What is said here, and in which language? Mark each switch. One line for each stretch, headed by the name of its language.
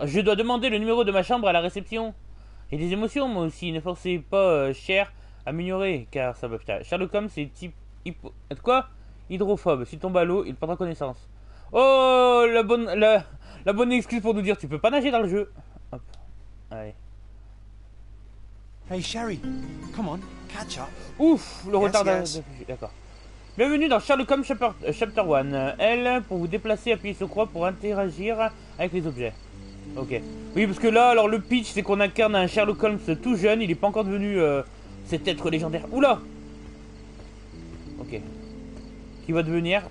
French: Je dois demander le numéro de ma chambre à la réception. J'ai des émotions moi aussi, ne forcez pas cher à m'ignorer, car ça va putain. Sherlock Holmes c'est type quoi? Hydrophobe. S'il tombe à l'eau, il prendra connaissance. Oh la bonne excuse pour nous dire tu peux pas nager dans le jeu. Hop. Allez.
English: Hey Sherry, come on, catch up.
French: Ouf, le retard d'affichage. D'accord. Bienvenue dans Sherlock Holmes Chapter One. L, pour vous déplacer, appuyez sur croix pour interagir avec les objets. Ok. Oui, parce que là, alors le pitch, c'est qu'on incarne un Sherlock Holmes tout jeune. Il n'est pas encore devenu cet être légendaire. Oula. Ok. Qui va devenir...